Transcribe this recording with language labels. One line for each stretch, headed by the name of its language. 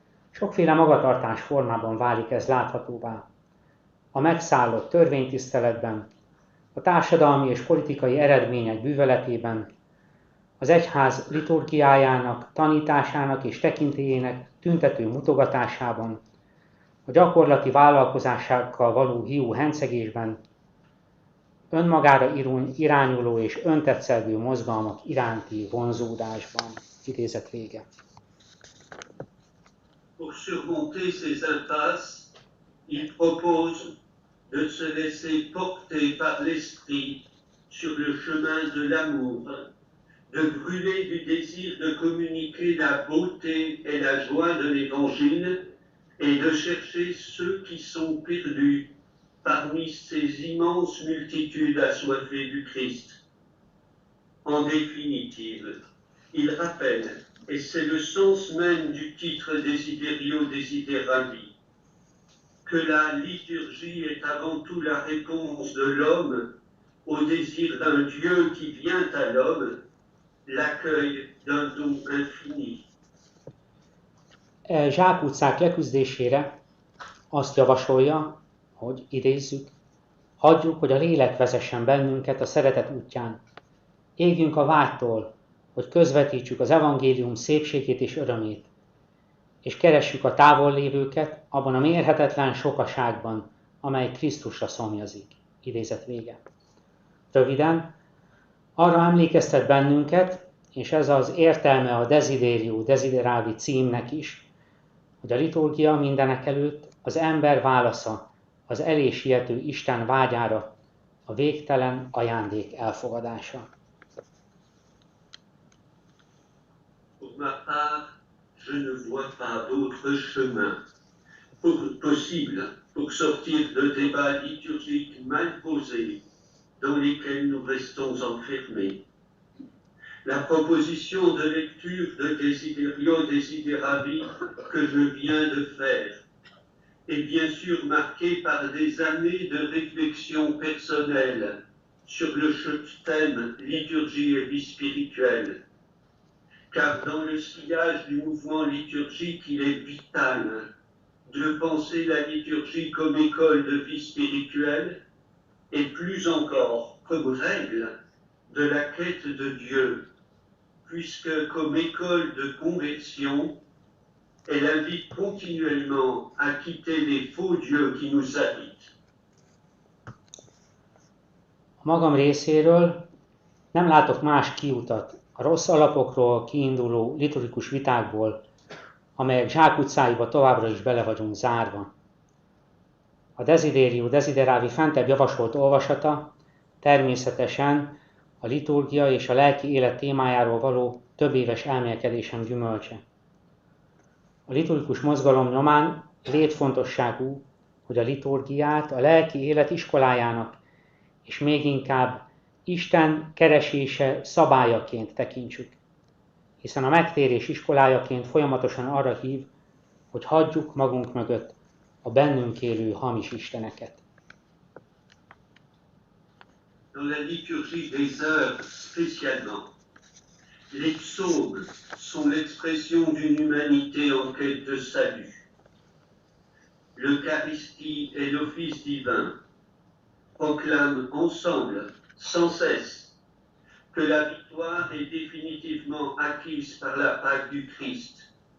Hungarian: Sokféle magatartás formában válik ez láthatóvá. A megszállott törvénytiszteletben, a társadalmi és politikai eredmények bűvöletében, az egyház liturgiájának, tanításának és tekintélyének tüntető mutogatásában, a gyakorlati vállalkozásokkal való hiú hencegésben, önmagára irányuló és öntetszelgő mozgalmak iránti vonzódásban. Idézet vége.
French: Pour surmonter ces impasses, il propose de se laisser porter par l'esprit sur le chemin de l'amour, de brûler du désir de communiquer la beauté et la joie de l'Évangile et de chercher ceux qui sont perdus parmi ces immenses multitudes assoiffées du Christ. En définitive, il rappelle, et c'est le sens même du titre Desiderio Desideravi, que la liturgie est avant tout la réponse de l'homme au désir d'un Dieu qui vient à l'homme, l'accueil d'un don infini.
Hungarian: Zsákutcák leküzdésére azt javasolja, hogy idézzük, hagyjuk, hogy a lélek vezessen bennünket a szeretet útján. Égjünk a vágytól, hogy közvetítsük az evangélium szépségét és örömét, és keressük a távol lévőket abban a mérhetetlen sokaságban, amely Krisztusra szomjazik. Idézet vége. Röviden, arra emlékeztet bennünket, és ez az értelme a Desiderio Desideravi címnek is, hogy a liturgia mindenekelőtt az ember válasza az elé siető Isten vágyára, a végtelen ajándék elfogadása.
French: Pour ma part, je ne vois pas d'autre chemin possible pour sortir de débats liturgiques mal posés dans lesquels nous restons enfermés. La proposition de lecture de Desiderio Desideravi que je viens de faire est bien sûr marquée par des années de réflexion personnelle sur le thème liturgie et vie spirituelle. Car dans le sillage du mouvement liturgique, il est vital de penser la liturgie comme école de vie spirituelle et plus encore comme règle de la quête de Dieu, puisque comme école de conversion, elle invite continuellement à quitter les faux dieux qui nous habitent.
Hungarian: A magam részéről nem látok más kiutat a rossz alapokról kiinduló liturgikus vitákból, amelyek zsákutcáiba továbbra is bele vagyunk zárva. A Desiderio Desideravi fentebb javasolt olvasata természetesen a liturgia és a lelki élet témájáról való többéves elmélkedésem gyümölcse. A liturgikus mozgalom nyomán létfontosságú, hogy a liturgiát a lelki élet iskolájának, és még inkább Isten keresése szabályaként tekintsük, hiszen a megtérés iskolájaként folyamatosan arra hív, hogy hagyjuk magunk mögött a bennünk élő hamis isteneket.
French: Dans la liturgie des heures spécialement, les psaumes sont l'expression d'une humanité en quête de salut. L'Eucharistie et l'office divin proclament ensemble, sans cesse, que la victoire est définitivement acquise par la Pâque du Christ.